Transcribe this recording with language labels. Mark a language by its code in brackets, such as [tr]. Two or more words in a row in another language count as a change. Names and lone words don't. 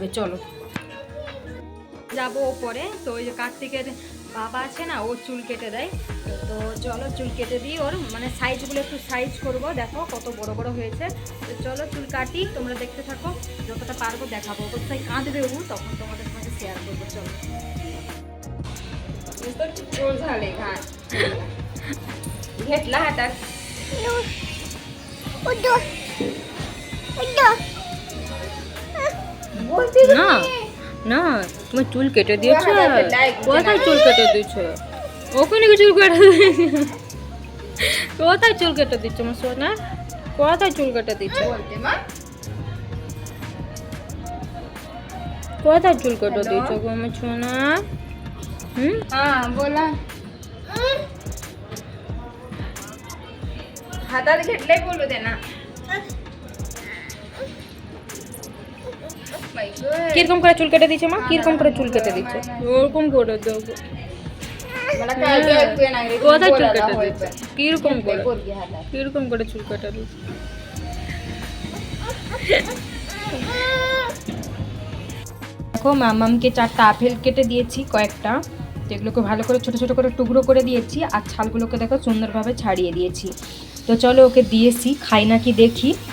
[bn] চলো যাবো ওপরে। তো ওই যে কার্তিকের বাবা আছে না, ও চুল কেটে দেয়। তো চলো চুল কেটে দিই, ওর মানে সাইজগুলো একটু সাইজ করব, দেখো কত বড় বড় হয়েছে। তো চলো চুল কাটি, তোমরা দেখতে থাকো, যতটা পারবো দেখাবো। অবশ্যই কাঁদবে ও, তখন তোমাদের সাথে শেয়ার করবো। চলো [mr] घेतला हातात [bn] না না, তুমি চুল কেটে দিয়েছো? কোথায় চুল কেটে দিয়েছো? ওখানে কি চুল কেটে দিয়েছো? কোথায় চুল কেটে দিচ্ছ আমার সোনা? কোথায় চুল কেটে দিচ্ছ? কোথায় চুল কেটে দিচ্ছ গো আমার সোনা? [mr] हाँ बोला हातात घेतलंय बोलू दे ना. [bn] কিরকম করে চুল কেটে দিচ্ছে মা? কিরকম করে চুল কেটে দিচ্ছে? ওরকম করে দেবো। [mr] मला कळलं ऐकू येणार नाही. [bn] কোথায় চুল [mr] बोलायला [bn] কেটে [mr] होय [bn] দিচ্ছে? [mr] पण. [bn] কিরকম করে, [mr] पोरगी हातात. [bn] কিরকম করে চুল কেটে দিচ্ছে? দেখো মামামকে 4টা আপেল কেটে দিয়েছি, কয়েকটা, যেগুলোকে ভালো করে ছোট ছোট করে টুকরো করে দিয়েছি, আর ছালগুলোকে দেখো সুন্দরভাবে ছাড়িয়ে দিয়েছি। তো চলো ওকে দিয়েছি, খাই নাকি দেখি।